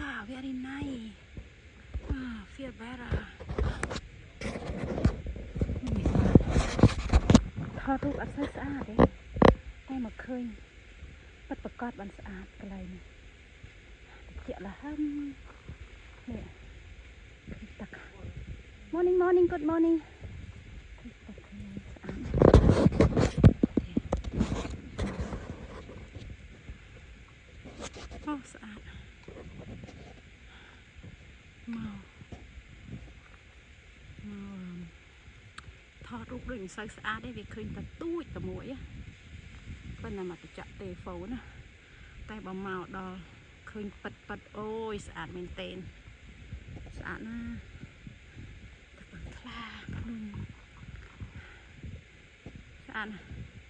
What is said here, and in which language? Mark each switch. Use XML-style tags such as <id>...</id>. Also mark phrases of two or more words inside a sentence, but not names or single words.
<en>very nice. Feel better.</en> <km>ថតរូបអត់សូវស្អាតទេតែមកឃើញពិតប្រកបបានស្អាតកន្លែងនេះតិចលហឹមនេះទឹក</km> <en>morning morning good morning</en> <km>ទឹកស្អាតអូស្អាតមក ថតរូបដូចមិនសូវស្អាតទេវាឃើញតែទូចតែមួយប៉ុន្តែមកបញ្ចាក់ទេហ្វូណាតែបើមកដល់ឃើញប៉ិតអូយស្អាតមែនទែនស្អាតណាស់ទឹកថ្លាភ្នំស្អាតណាស់</km>